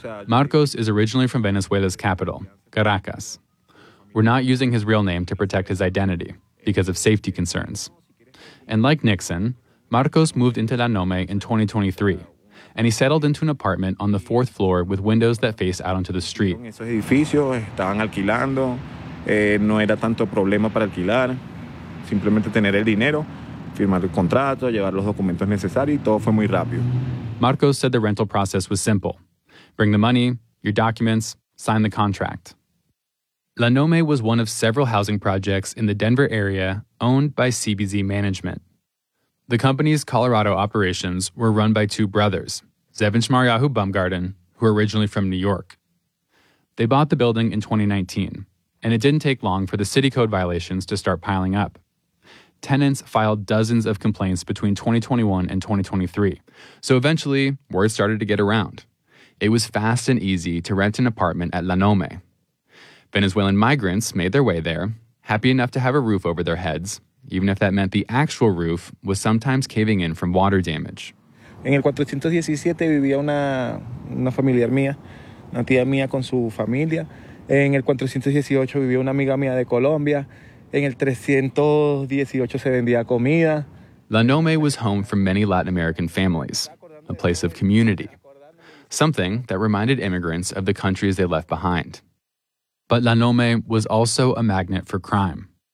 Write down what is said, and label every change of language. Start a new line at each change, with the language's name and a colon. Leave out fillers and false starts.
English: Marcos is originally from Venezuela's capital, Caracas. We're not using his real name to protect his identity because of safety concerns. And like Nixon, Marcos moved into La Nome in 2023, and he settled into an apartment on the fourth floor with windows that face out onto the street.
Spanish: Esos edificios estaban alquilando. No era tanto problema para alquilar, simplemente tener el dinero, firmar el contrato, llevar los documentos necesarios, y todo fue muy rápido.
English: Marcos said the rental process was simple. Bring the money, your documents, sign the contract. La Nome was one of several housing projects in the Denver area owned by CBZ Management. The company's Colorado operations were run by two brothers, Zev and Shmariahu Bumgarten, who are originally from New York. They bought the building in 2019, and it didn't take long for the city code violations to start piling up. Tenants filed dozens of complaints between 2021 and 2023, so eventually word started to get around. It was fast and easy to rent an apartment at La Nome. Venezuelan migrants made their way there, happy enough to have a roof over their heads, even if that meant the actual roof was sometimes caving in from water damage.
Spanish: En el 417 vivía una familiar mía, una tía mía con su familia. En el 418 vivía una amiga mía de Colombia. En el 318 se vendía comida.
English: La Nome was home for many Latin American families, a place of community, something that reminded immigrants of the countries they left behind. But La Nome was also a magnet for crime.